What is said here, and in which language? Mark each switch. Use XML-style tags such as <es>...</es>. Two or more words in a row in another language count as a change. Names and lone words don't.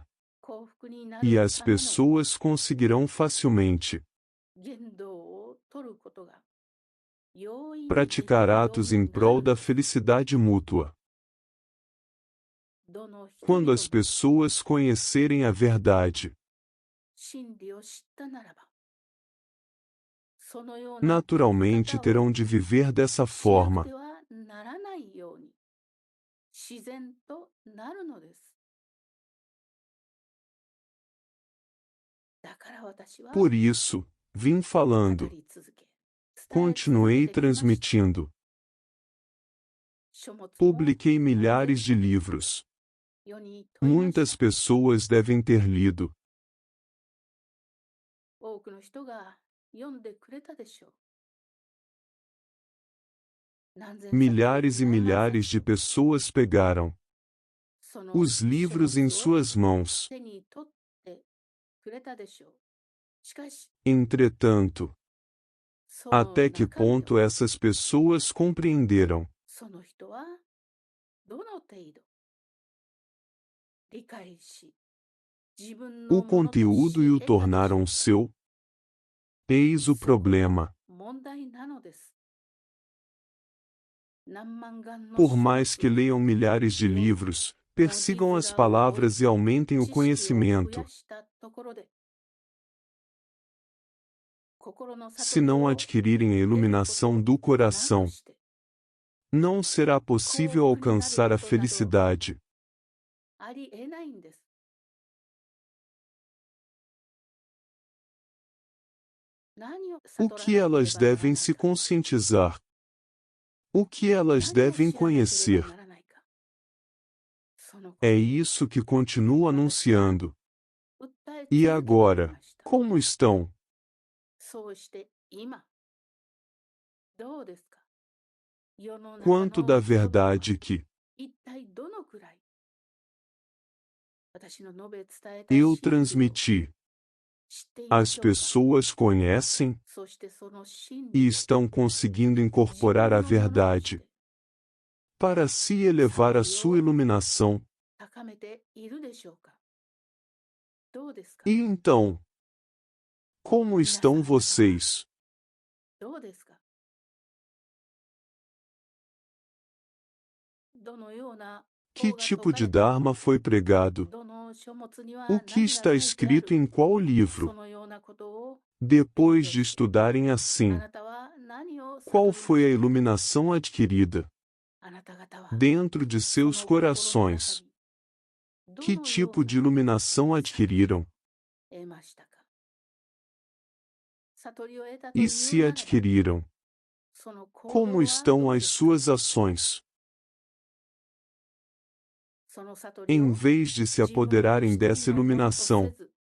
<pt>E as pessoas conseguirão facilmente praticar atos em prol da felicidade mútua. Quando as pessoas conhecerem a verdade,</pt> <ja>そのような</ja> <pt>Naturalmente terão de viver dessa</pt> <ja>しなく</ja> <pt>forma.</pt> <ja>てはならないように自然となるのです。だから私は</ja> <pt>Por isso, vim</pt> <ja>語</ja> <pt>falando,</pt> <ja>り続け、伝え続</ja> <pt>continuei</pt> <ja>けてきました。</ja> <pt>transmitindo,</pt> <ja>書物を</ja> <pt>publiquei milhares de livros.</pt> <ja>世に問いました。</ja> <pt>Muitas pessoas devem ter lido.</pt> <ja>多くの人が読んでくれたでしょう。何千冊</ja> <pt>Milhares e</pt> <ja>何万</ja> <pt>milhares</pt> <ja>冊</ja> <pt>de pessoas pegaram</pt> <ja>その</ja> <pt>os</pt> <ja>書</ja> <pt>livros em</pt> <ja>物を</ja> <pt>suas mãos.</pt> <ja>手に取ってくれたでしょう。しかし、</ja> <pt>Entretanto,</pt> <ja>その</ja> <pt>até que</pt> <ja>中身を</ja> <pt>ponto essas pessoas compreenderam?</pt> <ja>その人はどの程度理解し、自分の</ja> <pt>O</pt> <ja>ものと</ja> <pt>conteúdo e o</pt> <ja>し得たでしょ</ja> <pt>tornaram</pt> <ja>う。</ja> <pt>seu? Eis o</pt> <ja>そこが</ja> <pt>problema.</pt> <ja>問題なのです。何万眼の</ja> <pt>Por</pt> <ja>書</ja> <pt>mais que</pt> <ja>物</ja> <pt>leiam milhares de livros, persigam as palavras e aumentem o</pt> <ja>知識を増</ja> <pt>conhecimento.</pt> <ja>やしたところで、心の</ja> <pt>Se</pt> <ja>悟り</ja> <pt>não</pt> <ja>を</ja> <pt>adquirirem a</pt> <ja>得ること</ja> <pt>iluminação do</pt> <ja>など</ja> <pt>coração,</pt> <ja>して、</ja> <pt>não será possível alcançar a felicidade.</pt> <ja>ありえないんです。何を</ja> <pt>O</pt> <ja>悟ら</ja> <pt>que</pt> <ja>なけれ</ja> <pt>elas</pt> <ja>ばなら</ja> <pt>devem</pt> <ja>ない</ja> <pt>se</pt> <ja>か、</ja> <pt>conscientizar? O que elas</pt> <ja>何を</ja> <pt>devem</pt> <ja>知らなければ</ja> <pt>conhecer?</pt> <ja>ならないか、そのこと</ja> <pt>É</pt> <ja>を</ja> <pt>isso que continuo anunciando.</pt> <ja>訴え</ja> <pt>E</pt> <ja>続けてき</ja> <pt>agora,</pt> <ja>ました。</ja> <pt>como estão?</pt> <ja>そうして今、どうですか？世の中</ja> <pt>Quanto</pt> <ja>の</ja> <pt>da</pt> <ja>人々は</ja> <pt>verdade que</pt> <ja>一体どのくらい私の述べ伝えた</ja> <pt>eu</pt> <ja>真理を</ja> <pt>transmiti</pt> <ja>知っていま</ja> <pt>as</pt> <ja>しょうか？</ja> <pt>pessoas conhecem</pt> <ja>そしてその真</ja> <pt>e</pt> <ja>理を</ja> <pt>estão conseguindo</pt> <ja>自</ja> <pt>incorporar</pt> <ja>分</ja> <pt>a</pt> <ja>のものとし</ja> <pt>verdade</pt> <ja>て</ja> <pt>para si elevar a sua iluminação?</pt> <ja>高めているでしょうか？どうですか？</ja> <pt>E então, como estão vocês?</pt> <ja>どうですか？どのような</ja> <pt>Que</pt> <ja>法が</ja> <pt>tipo</pt> <ja>説か</ja> <pt>de</pt> <ja>れている</ja> <pt>Dharma foi pregado?</pt> <ja>どの書物には</ja> <pt>O</pt> <ja>何</ja> <pt>que</pt> <ja>が</ja> <pt>está</pt> <ja>書いてあ</ja> <pt>escrito</pt> <ja>る</ja> <pt>em qual</pt> <ja>そ</ja> <pt>livro?</pt> <ja>のようなことを</ja> <pt>Depois de estudarem</pt> <ja>あ</ja> <pt>assim,</pt> <ja>なたは何を</ja> <pt>qual</pt> <ja>悟りま</ja> <pt>foi a</pt> <ja>した</ja> <pt>iluminação adquirida</pt> <ja>あなた方は</ja> <pt>dentro de</pt> <ja>その</ja> <pt>seus</pt> <ja>心の中</ja> <pt>corações?</pt> <ja>にど</ja> <pt>Que</pt> <ja>のよ</ja> <pt>tipo</pt> <ja>う</ja> <pt>de</pt> <ja>な</ja> <pt>iluminação adquiriram?</pt> <ja>得ましたか？悟りを得たと</ja> <pt>E</pt> <ja>いう</ja> <pt>se</pt> <ja>ならば</ja> <pt>adquiriram,</pt> <ja>その行動</ja> <pt>como</pt> <ja>は</ja> <pt>estão</pt> <ja>どう</ja> <pt>as</pt> <ja>ですか？</ja> <pt>suas ações?</pt> <ja>その悟り</ja> <pt>Em</pt> <ja>を</ja> <pt>vez de se</pt> <ja>自分の</ja> <pt>apoderarem</pt> <ja>一人</ja> <pt>dessa</pt> <ja>のものと</ja> <pt>iluminação,</pt> <ja>せず</ja>